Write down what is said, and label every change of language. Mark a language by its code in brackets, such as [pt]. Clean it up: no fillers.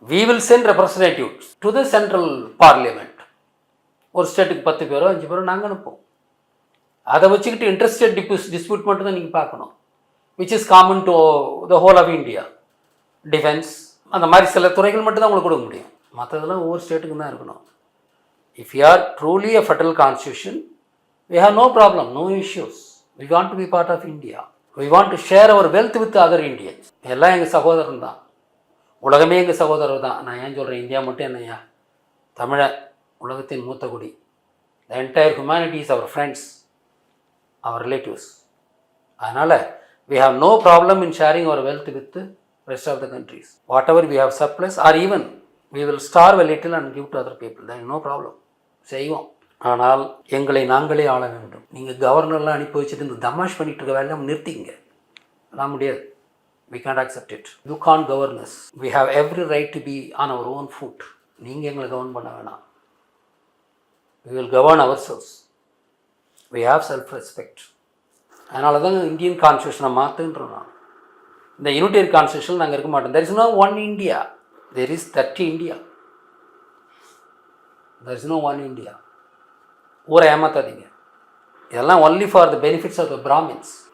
[en] We will send representatives to the central parliament. [ta] ஒரு ஸ்டேட்டுக்கு 10 பேரோ 5 பேரோ நாங்கள் அனுப்போம். அதை வச்சுக்கிட்டு இன்ட்ரெஸ்டட் டிஸ்பியூட் மட்டும் தான் நீங்கள் பார்க்கணும், [en] Which is common to the whole of India. [ta] Defence அந்த மாதிரி சில துறைகள் மட்டும் தான் உங்களுக்கு கொடுக்க முடியும். மற்றதெல்லாம் ஒவ்வொரு ஸ்டேட்டுக்கு தான் இருக்கணும். [en] If you are truly a federal constitution, we have no problem, no issues. We want to be part of India. We want to share our wealth with other Indians. [ta] எல்லாம் எங்கள் சகோதரன் தான், உலகமே எங்கள் சகோதரர் தான். நான் ஏன் சொல்கிறேன் இந்தியா மட்டும் என்னையா, தமிழ உலகத்தின் மூத்த குடி. [en] The entire humanity is our friends, our relatives. [ta] அதனால் [en] we have no problem in sharing our wealth with the rest of the countries. Whatever we have surplus, or even we will starve a little and give to other people. There is no problem. [ta] செய்வோம். ஆனால் எங்களை நாங்களே ஆள வேண்டும். நீங்கள் கவர்னர்லாம் அனுப்பி வச்சுட்டு இந்த தமாஷ் பண்ணிட்டு இருக்க வேலையை நிறுத்திங்க. அதெல்லாம் முடியாது. [en] We can't accept it. You can't govern us. We have every right to be on our own foot. [ta] நீங்கள் எங்களை கவர்ன் பண்ண வேணாம். [en] We will govern ourselves. We have self-respect. [ta] அதனால தான் இந்தியன் கான்ஸ்டியூஷனை மாற்றுன்றோம். நான் இந்த யூனிட்டரி கான்ஸ்டியூஷன் நாங்கள் இருக்க மாட்டோம். [en] There is no one India. There is 30 India. There is no one India. [ta] ஊரை ஏமாத்தாதீங்க. [en] இதெல்லாம் only for the benefits of the Brahmins.